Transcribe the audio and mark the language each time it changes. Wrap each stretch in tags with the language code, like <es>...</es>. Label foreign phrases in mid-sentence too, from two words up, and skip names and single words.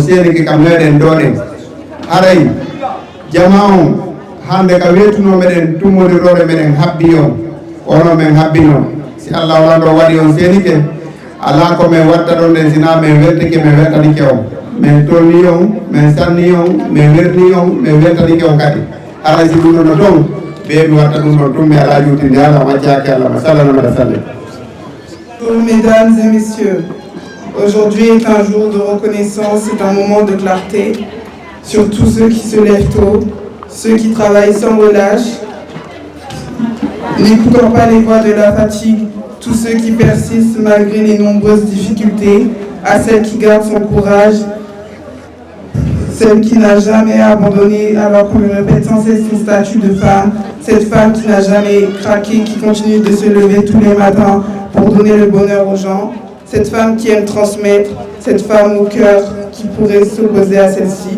<ff>seenike ka meɗen doɗen haray jama on hande ka wetuno meɗen tummodirore meɗen habbi on ono min habbino si Allah wala ɗo waɗi on seenike ala ko min watta ɗon ɗen sina min weltike min weltanike on min tolni on min sanni on min werni on min weltanike on kadi haray si ɗum ɗo toon ɓe mi watta ɗum ɗon tummi ala juutinde ala maccake Allah ma sallanama mbaɗa sallim.</ff> <fr>Bonjour mesdames et messieurs, aujourd'hui est un jour de reconnaissance, c'est un moment de clarté sur tous ceux qui se lèvent tôt, ceux qui travaillent sans relâche, n'écoutant pas les voix de la fatigue, tous ceux qui persistent malgré les nombreuses difficultés, à celle qui garde son courage, celle qui n'a jamais abandonné alors qu'on lui répète sans cesse son statut de femme, cette femme qui n'a jamais craqué, qui continue de se lever tous les matins pour donner le bonheur aux gens, cette femme qui aime transmettre, cette femme au cœur qui pourrait s'opposer à celle-ci.</fr>